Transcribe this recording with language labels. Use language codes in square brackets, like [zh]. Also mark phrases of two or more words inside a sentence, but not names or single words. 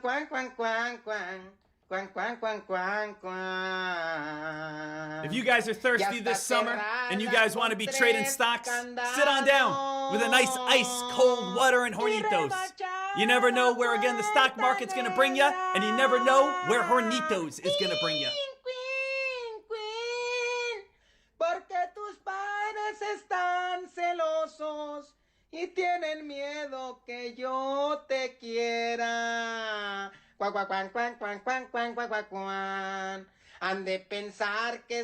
[en] If you guys are thirsty this summer and you guys want to be trading stocks, sit on down with a nice ice cold water and Hornitos. You never know where, again, the stock market's going to bring you, and you never know where Hornitos is going to bring you. [es] Porque tus padres están celosos y tienen miedo que yo te quiera. Cuac, cuac, cuan, cuan, cuan, cuan, cuan, cuac, cuac, cuan. Han de pensar que...